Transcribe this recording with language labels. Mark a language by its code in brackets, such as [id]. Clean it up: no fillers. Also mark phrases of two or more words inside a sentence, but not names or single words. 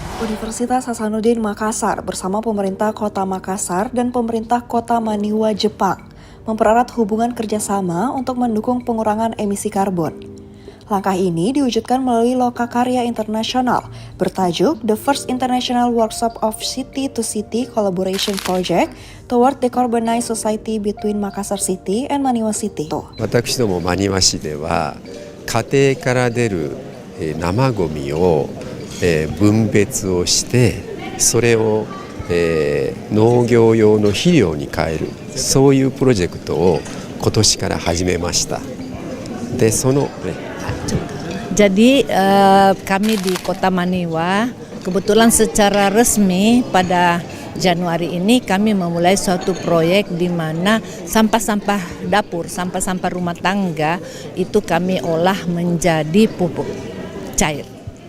[id] Universitas Hasanuddin Makassar bersama pemerintah Kota Makassar dan pemerintah Kota Maniwa, Jepang mempererat hubungan kerjasama untuk mendukung pengurangan emisi karbon. Langkah ini diwujudkan melalui lokakarya internasional bertajuk [en] The First International Workshop of City-to-City Collaboration Project Toward Decarbonized Society Between Makassar City and Maniwa City. [ja] 私ども真庭市では家庭から出る生ゴミを分別をしてそれを農業用の肥料に変えるそういうプロジェクトを今年から始めました。でその [id] Jadi kami di Kota Maniwa kebetulan secara resmi pada Januari ini kami memulai suatu proyek di mana sampah-sampah dapur, sampah-sampah rumah tangga itu kami olah menjadi pupuk cair.